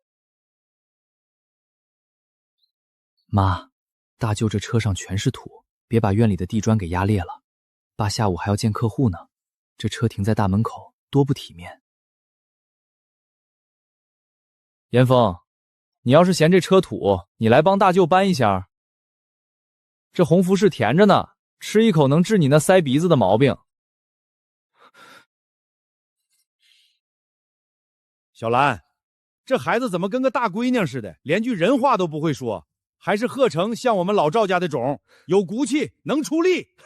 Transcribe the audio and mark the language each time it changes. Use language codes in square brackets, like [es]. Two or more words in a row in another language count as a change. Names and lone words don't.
[zh] 媽，大舅這車上全是土，別把院裡的地磚給壓裂了。爸下午還要見客戶呢，這車停在大門口多不體面。嚴峰，你要是嫌這車土，你來幫大舅搬一箱。這紅福是甜着呢，吃一口能治你那塞鼻子的毛病。小蘭，這孩子怎麼跟個大閨娘似的，連句人話都不會說，還是賀成像我們老趙家的種，有骨氣，能出力。